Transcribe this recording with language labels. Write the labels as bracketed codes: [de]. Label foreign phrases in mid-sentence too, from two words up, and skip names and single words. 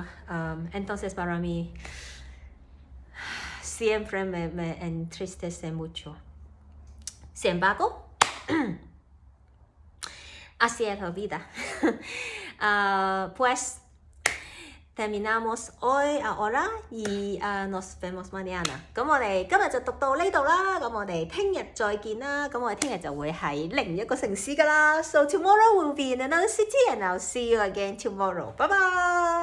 [es] Entonces para mí siempre me entristece mucho. Sin embargo, así es la vida. Pues terminamos hoy ahora y nos vemos mañana. [yue] 咁我哋今日就讀到呢度啦，咁我哋聽日再見啦，咁我哋聽日就會喺另一個城市㗎啦。 [en] So tomorrow will be in another city and I'll see you again tomorrow. Bye bye!